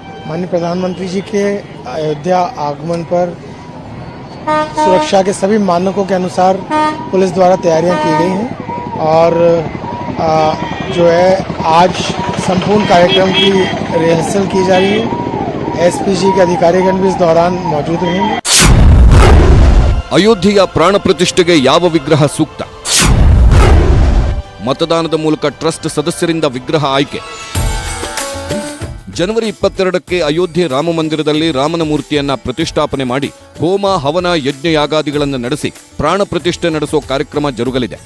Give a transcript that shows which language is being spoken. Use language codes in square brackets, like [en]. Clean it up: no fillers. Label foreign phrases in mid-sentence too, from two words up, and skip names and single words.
[hi] माननीय प्रधानमंत्री जी के अयोध्या आगमन पर सुरक्षा के सभी मानकों के अनुसार पुलिस द्वारा तैयारियां की गई हैं और जो है आज संपूर्ण कार्यक्रम की रिहर्सल की जा रही है। एसपीजी के अधिकारीगण भी इस दौरान मौजूद रहेंगे। [kn] ಅಯೋಧ್ಯೆಯ ಪ್ರಾಣ ಪ್ರತಿಷ್ಠೆಗೆ ಯಾವ ವಿಗ್ರಹ ಸೂಕ್ತ? ಮತದಾನದ ಮೂಲಕ ಟ್ರಸ್ಟ್ ಸದಸ್ಯರಿಂದ ವಿಗ್ರಹ ಆಯ್ಕೆ. ಜನವರಿ 22ಕ್ಕೆ ಅಯೋಧ್ಯೆ ರಾಮ ಮಂದಿರದಲ್ಲಿ ರಾಮನ ಮೂರ್ತಿಯನ್ನ ಪ್ರತಿಷ್ಠಾಪನೆ ಮಾಡಿ ಹೋಮ ಹವನ ಯಜ್ಞ ಯಾಗಾದಿಗಳನ್ನು ನಡೆಸಿ ಪ್ರಾಣ ಪ್ರತಿಷ್ಠೆ ನಡೆಸೋ ಕಾರ್ಯಕ್ರಮ ಜರುಗಲಿದೆ.